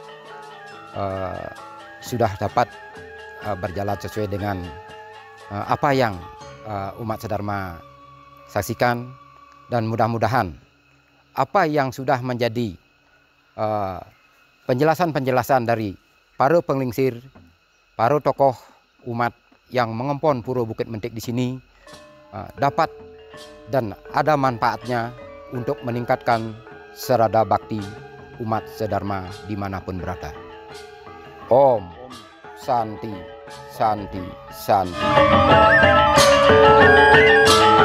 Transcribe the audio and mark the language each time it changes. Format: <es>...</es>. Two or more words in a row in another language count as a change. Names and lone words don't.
<id>sudah dapat berjalan sesuai dengan apa yang umat Sedharma saksikan, dan mudah-mudahan apa yang sudah menjadi penjelasan-penjelasan dari para penglingsir, para tokoh umat yang mengempon Pura Bukit Mentik di sini dapat dan ada manfaatnya untuk meningkatkan serada bakti umat Sedharma dimanapun berada.</id> <sa>ॐ शान्ति शान्ति शान्ति.</sa>